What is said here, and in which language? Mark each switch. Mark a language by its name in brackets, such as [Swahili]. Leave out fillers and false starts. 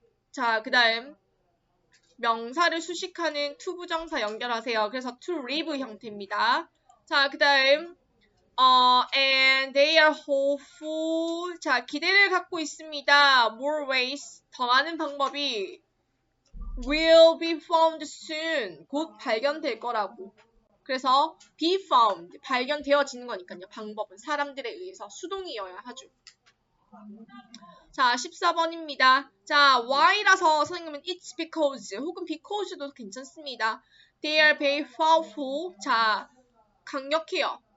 [Korean] 자, 그 다음 명사를 수식하는 to 부정사 연결하세요. 그래서 to live 형태입니다. [English] 자, 그 다음 and they are hopeful. [Korean] 자, 기대를 갖고 있습니다. [English] More ways, [Korean] 더 많은 방법이 [English] will be found soon. [Korean] 곧 발견될 거라고. 그래서 be found, 발견되어지는 거니까요. 방법은 사람들에 의해서 수동이어야 하죠. 자, 14번입니다. 자, why라서 선생님은 [English] it's because [Korean] 혹은 because도 괜찮습니다. [English] They are very powerful. 자, [Korean] 강력해요.